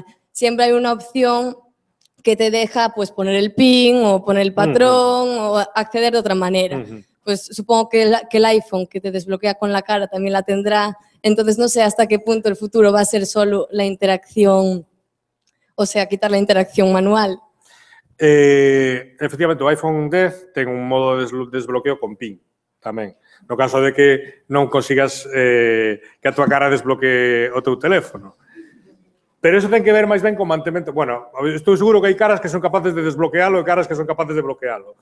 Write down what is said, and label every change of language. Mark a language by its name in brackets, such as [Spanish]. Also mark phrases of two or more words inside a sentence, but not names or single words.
[Spanish] Siempre hay una opción que te deja pues, poner el PIN o poner el patrón o acceder de otra manera. Pues supongo que el iPhone que te desbloquea con la cara también la tendrá. Entonces, no sé hasta qué punto el futuro va a ser solo la interacción, o sea, quitar la interacción manual. [Galician] Efectivamente, o iPhone X ten un modo de desbloqueo con PIN tamén. No caso de que non consigas que a tua cara desbloquee o teu teléfono. Pero eso ten que ver máis ben con mantemento. Bueno, estou seguro que hai caras que son capaces de desbloquealo e caras que son capaces de bloquealo.